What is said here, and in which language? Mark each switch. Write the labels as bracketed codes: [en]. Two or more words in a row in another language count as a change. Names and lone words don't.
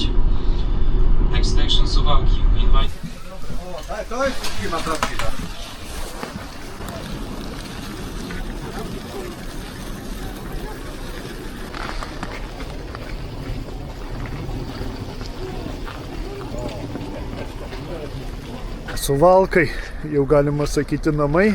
[en] Next station Suwałki. Invite... [pl] To jest firma prawdziwa. [lt] Suvalkai, jau galima sakyti namai.